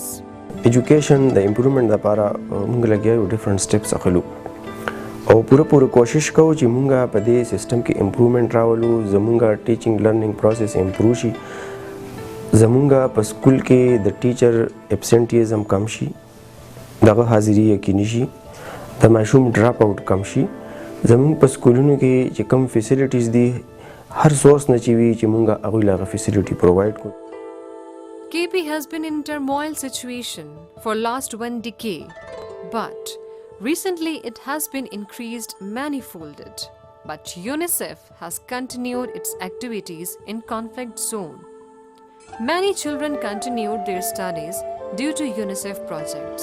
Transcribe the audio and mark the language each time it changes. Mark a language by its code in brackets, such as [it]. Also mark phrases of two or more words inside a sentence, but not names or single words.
[en] Education the improvement [ps] لپاره موږ لګیا یو [en] different steps [ps] اخلو او پوره کوشش کوو چې مونږ په دې سیستم کې امپروومنټ راولو زمونږ [en] teaching learning process [ps] امپروو شي زمونږ په سکول کې د [en] teacher absenteeism [ps] کم شي دغه حاضري یقیني شي د ماشوم [en] drop out [ps] کم شي زمونږ په سکولونو کې چې کم فیسیلیټیز دي هر سورس نه چې وي چې مونږ هغوی له هغه [en] facility provide [ps] کړو. [en] KP has been in turmoil situation for last 1 decade, but recently it has been increased manifolded. But UNICEF has continued its activities in conflict zone. Many children continued their studies due to UNICEF projects.